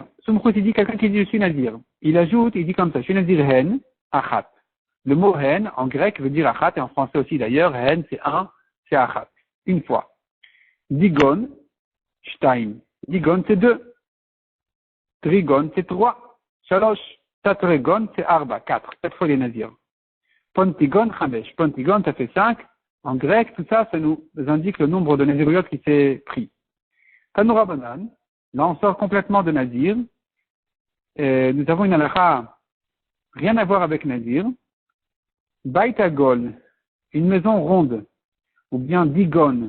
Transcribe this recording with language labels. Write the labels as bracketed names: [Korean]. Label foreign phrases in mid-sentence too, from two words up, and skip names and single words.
[French] Sumchus, il dit quelqu'un qui dit je suis nazir. Il ajoute, il dit comme ça, je suis nazir hen, achat. Le mot hen, en grec, veut dire achat, et en français aussi d'ailleurs, hen, c'est un, c'est achat. Une fois. Digon, shtaim. Digon, c'est 2. Trigon, c'est 3. Shalosh. Tatregon, c'est arba, 4. 4 fois les nazirs. Pontigon, chamesh. Pontigon, ça fait 5. En grec, tout ça, ça nous indique le nombre de naziriotes qui s'est pris. Tanoura Banan, là on sort complètement de nazir. Nous avons une halakha, rien à voir avec nazir. Baitagol, une maison ronde, ou bien digon.